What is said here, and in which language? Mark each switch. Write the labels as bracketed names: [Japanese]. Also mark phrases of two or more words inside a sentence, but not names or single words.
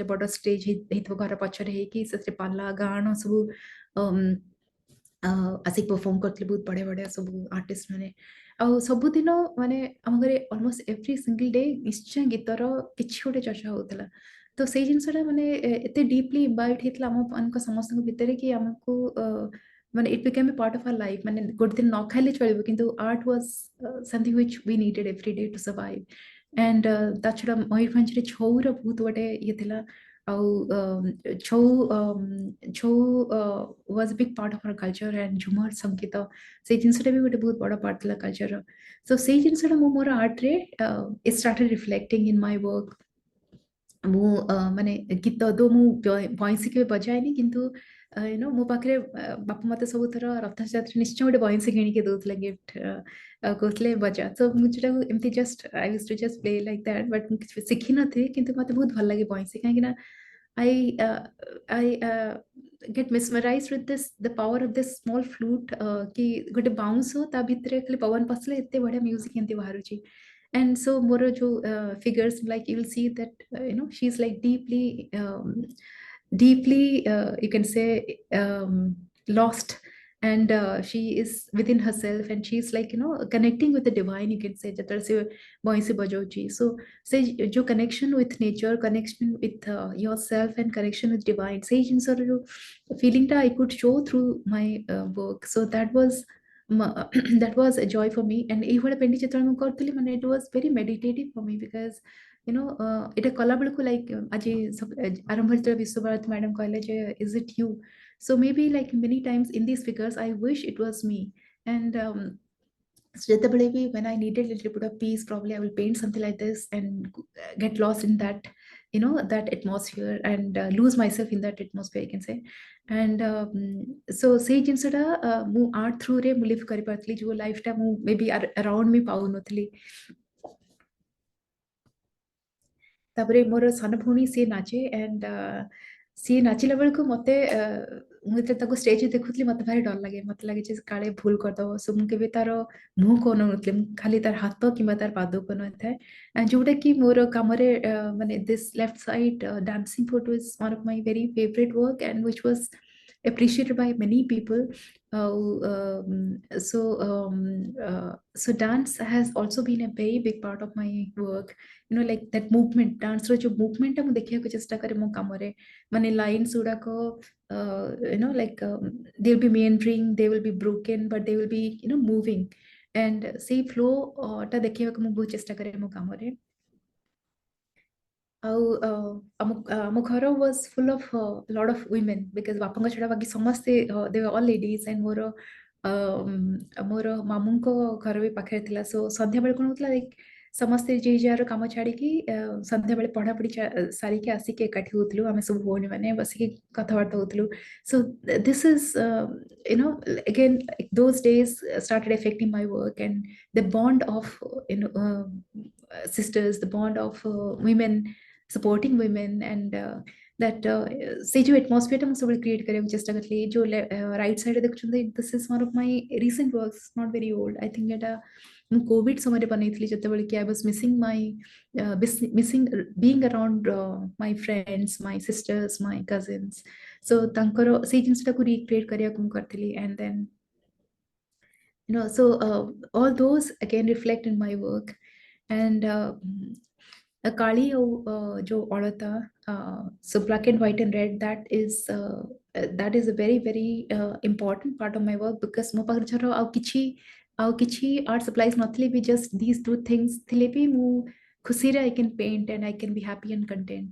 [Odia] ବଡ ଷ୍ଟେଜ ହେଇଥିବ ଘର ପଛରେ ହେଇକି, ସେଥିରେ ପାଲା ଗାଣ ସବୁ ଆସିକି ପରଫର୍ମ କରିଥିଲେ ବହୁତ ବଢିଆ ବଢିଆ ସବୁ ଆର୍ଟିଷ୍ଟ ମାନେ. ଆଉ ସବୁଦିନ ମାନେ ଆମ ଘରେ [English] almost every single day [Odia] ନିଶ୍ଚୟ ଗୀତର କିଛି ଗୋଟେ ଚର୍ଚ୍ଚା ହଉଥିଲା. ତ ସେଇ ଜିନିଷଟା ମାନେ ଏତେ [English] deeply imbibe [Odia] ହେଇଥିଲା ଆମ ମାନଙ୍କ ସମସ୍ତଙ୍କ ଭିତରେ କି ଆମକୁ ମାନେ [English] it became a part of our life. [Odia] ମାନେ ଗୋଟେ ଦିନ ନ ଖାଇଲେ ଚଳିବ, କିନ୍ତୁ [English] art was something which we needed every day to survive. [Odia] And ତା ଛଡା ମୟୂରଭଞ୍ଜରେ ଛଉର ବହୁତ ଗୋଟେ ଇଏ ଥିଲା. ଆଉ ଛଉ [English] was a big part of our culture, [Odia] and ଝୁମର ସଙ୍ଗୀତ ସେଇ ଜିନିଷଟା ବି ଗୋଟେ ବହୁତ ବଡ ପାର୍ଟ ଥିଲା କଲଚରର. ସୋ ସେଇ ଜିନିଷଟା ମୁଁ ମୋର ଆର୍ଟରେ [English] it started reflecting in my work. [Odia] ମୁଁ ମାନେ ଗୀତ ଦୋ ମୁଁ ବଇଁଶୀ କେବେ ବଜାଏନି, କିନ୍ତୁ ମୋ ପାଖରେ ବାପା ମତେ ସବୁଥର ରଥଯାତ୍ରା ନିଶ୍ଚୟ ଗୋଟେ ବଇଁଶୀ କିଣିକି ଦଉଥିଲେ ଗିଫ୍ଟ, କହୁଥିଲେ ବଜା. ତ ମୁଁ ସେଟାକୁ ଏମିତି [English] just I use to just play like that. [Odia] ବଟ୍ ମୁଁ କିଛି ଶିଖିନଥିଲି, କିନ୍ତୁ ମତେ ବହୁତ ଭଲ ଲାଗେ ବଇଁଶୀ, କାହିଁକି ନା [English] I get mesmerized with the power of this small flute, [Odia] କି ଗୋଟେ ବାଉଁଶ ତା ଭିତରେ ଖାଲି ପବନ ପଶିଲେ ଏତେ ବଢିଆ ମ୍ୟୁଜିକ କେମିତି ବାହାରୁଛି. [English] And so [Odia] ମୋର ଯୋଉ [English] figures, like you will see that she's like deeply you can say lost and she is within herself, and she's like, connecting with the divine, you can say, [Odia] ଯେତେବେଳେ ସେ ବଇଁଶୀ ବଜାଉଛି. [English] So [Odia] ସେ ଯୋଉ [English] connection with nature, connection with yourself and connection with divine, [Odia] ସେଇ ଜିନିଷର ଯୋଉ [English] feeling ଟା I could show through my work. So that was that was a joy for me. And ଏଇଭଳିଆ painting [Odia] ଯେତେବେଳେ ମୁଁ କରୁଥିଲି, ମାନେ [English] it was very meditative for me, because [Odia] ଏଇଟା କଲା ବେଳକୁ [English] like [Odia] ଆଜି ଆରମ୍ଭ ଯେତେବେଳେ ବିଶ୍ୱଭାରତୀ ମ୍ୟାଡାମ କହିଲେ ଯେ [English] is it you, so maybe like many times in these figures I wish it was me. And so [Odia] ଯେତେବେଳେ ବି [English] when I needed a little bit of peace, probably I will paint something like this and get lost in that, that atmosphere, and lose myself in that atmosphere, you can say. [Odia] And so ସେଇ ଜିନିଷଟା ମୁଁ [English] art throughରେ [Odia] ମୁଁ ଲିଭ୍ କରିପାରୁଥିଲି, ଯୋଉ ଲାଇଫଟା ମୁଁ [English] maybe around me [Odia] ପାଉନଥିଲି. ତାପରେ ମୋର ସାନ ଭଉଣୀ ସିଏ ନାଚେ, and ସିଏ ନାଚିଲା ବେଳକୁ ମତେ ମୁଁ ଯେତେବେଳେ ତାକୁ ଷ୍ଟେଜରେ ଦେଖୁଥିଲି ମତେ ଭାରି ଡର ଲାଗେ, ମତେ ଲାଗେ ଯେ କାଳେ ଭୁଲ କରିଦବ. ସୋ ମୁଁ କେବେ ତାର ମୁହଁକୁ ଅନଉନଥିଲି, ମୁଁ ଖାଲି ତାର ହାତ କିମ୍ବା ତାର ପାଦକୁ ଅନଉଥାଏ, ଯୋଉଟା କି ମୋର କାମରେ ମାନେ [English] this left side dancing photo is one of my very favorite work, and which was appreciated by many people. So dance has also been a very big part of my work. Like that movement, dance ର ଯୋଉ movement [Odia] ଟା ମୁଁ ଦେଖିବାକୁ ଚେଷ୍ଟା କରେ ମୋ କାମରେ, ମାନେ [English] lines ଗୁଡାକ like they will be meandering, they will be broken, but they will be moving, and ସେଇ flow [Odia] ଟା ଦେଖିବାକୁ ମୁଁ ବହୁତ ଚେଷ୍ଟା କରେ ମୋ କାମରେ. ଆଉ ଆମ ଘର [English] was full of lot of women, because [Odia] ବାପାଙ୍କ ଛଡା ବାକି ସମସ୍ତେ [English] they were all ladies, and [Odia] ମୋର ମାମୁଙ୍କ ଘର ବି ପାଖରେ ଥିଲା. ସୋ ସନ୍ଧ୍ୟାବେଳେ କଣ ହଉଥିଲା, like ସମସ୍ତେ ଯିଏ ଯାହାର କାମ ଛାଡିକି ସନ୍ଧ୍ୟାବେଳେ ପଢାପଢି ସାରିକି ଆସିକି ଏକାଠି ହଉଥିଲୁ, ଆମେ ସବୁ ଭଉଣୀ ମାନେ ବସିକି କଥାବାର୍ତ୍ତା ହଉଥିଲୁ. [English] So this is again, like, those days started affecting my work, and the bond of sisters, the bond of women supporting women, and that [Odia] ସେ ଯୋଉ [English] atmosphere [Odia] ଟା ମୁଁ ସବୁବେଳେ [English] create [Odia] କରିବାକୁ ଚେଷ୍ଟା କରିଥିଲି. ଯୋଉ [English] right side [Odia] ରେ ଦେଖୁଛନ୍ତି, [English] this is one of my recent works, not very old. I think [Odia] ଏଟା ମୁଁ କୋଭିଡ ସମୟରେ ବନେଇଥିଲି, ଯେତେବେଳେ କି [English] I was missing being around my friends, my sisters, my cousins. [Odia] So ତାଙ୍କର ସେଇ ଜିନିଷଟାକୁ recreate କରିବାକୁ ମୁଁ କରିଥିଲି. [English] And then so all those again reflect in my work. And [Odia] କାଳି ଓ ଅଳତା, [English] so black and white and red, that is a very very important part of my work, because [Odia] ମୋ ପାଖରେ ଚାରୋ ଆଉ କିଛି [English] art supplies [Odia] ନଥିଲେ ବି, [English] just these two things [Odia] ଥିଲେ ବି ମୁଁ ଖୁସିରେ [English] I can paint and I can be happy and content.